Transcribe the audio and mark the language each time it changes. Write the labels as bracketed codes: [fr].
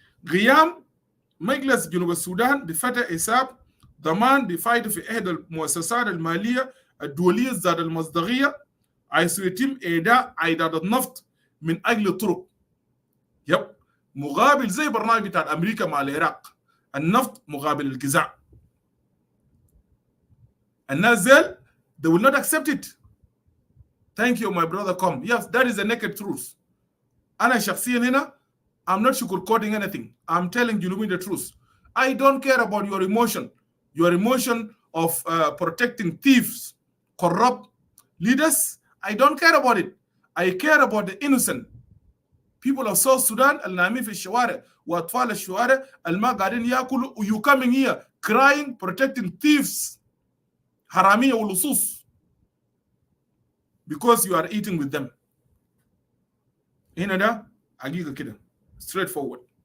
[ar] قيام مجلس جنوب السودان بفتح حساب ضمان بفائدة في إحدى المؤسسات المالية الدولية ذات المصداقية حيث يتم إيداع عائدات النفط من أجل الطرق. مقابل زي برنامج بتاع أمريكا مع العراق، النفط مقابل الجزاء. الناس زل [en] they will not accept it. Thank you my brother come. Yes, that is the naked truth. [ar] أنا شخصيا هنا [en] I'm not sugarcoating anything. I'm telling you the truth. I don't care about your emotion of protecting thieves, corrupt leaders. I don't care about it. I care about the innocent people of South Sudan [ar] النايمين في الشوارع وأطفال الشوارع الما قاعدين يأكلوا. [en] You coming here crying protecting thieves [ar] حرامية ولصوص [en] because you are eating with them. [ar] هنا ده حقيقة كده [en] straight forward.